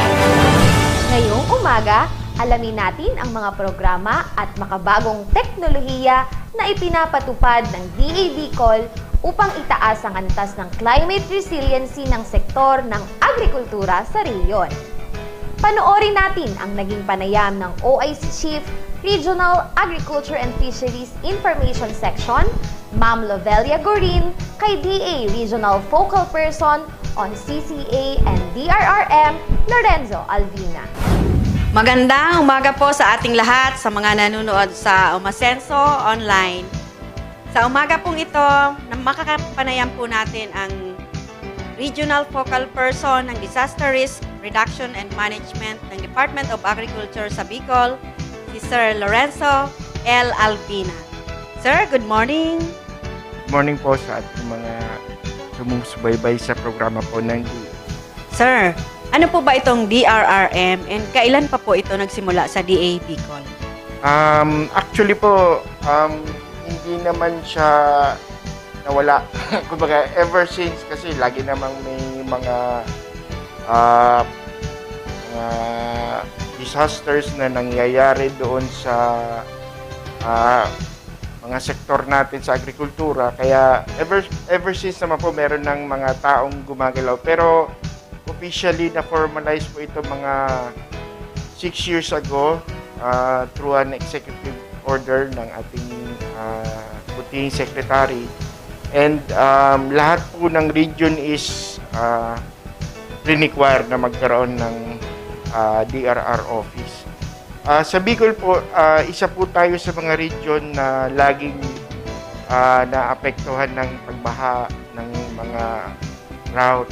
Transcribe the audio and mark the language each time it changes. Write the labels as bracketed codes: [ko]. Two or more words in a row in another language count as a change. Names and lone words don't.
[tl] Ngayong umaga, alamin natin ang mga programa at makabagong teknolohiya na ipinapatupad ng DA Bicol upang itaas ang antas ng [en] climate resiliency [tl] ng sektor ng agrikultura sa rehiyon. Panoorin natin ang naging panayam ng OIC Chief, Regional Agriculture and Fisheries Information Section, Ma'am Lovelia Gorin, kay DA Regional Focal Person on CCA and DRRM, Lorenzo Alvina. Magandang umaga po sa ating lahat, sa mga nanonood sa Umasenso Online. Sa umaga pong ito, makakapanayam po natin ang Regional Focal Person ng Disaster Risk Reduction and Management ng Department of Agriculture sa Bicol, si Sir Lorenzo L. Alvina. Sir, [en] good morning. Good morning [tl] po sa ating mga sumusubaybay sa programa po ng Sir, ano po ba itong DRRM and kailan pa po ito nagsimula sa DA Bicol? Actually po, hindi naman siya nawala. Kumbaga, [en] ever since [tl] kasi lagi namang may mga disasters na nangyayari doon sa mga sektor natin sa agrikultura. Kaya [en] ever since [tl] naman po meron ng mga taong gumagalaw. Pero officially na-formalize po ito mga [en] 6 years ago through an executive order [tl] ng ating puting secretary. And lahat po ng region is required na magkaroon ng DRR office. Sa Bicol po, isa po tayo sa mga region na laging naapektuhan ng pagbaha ng mga route.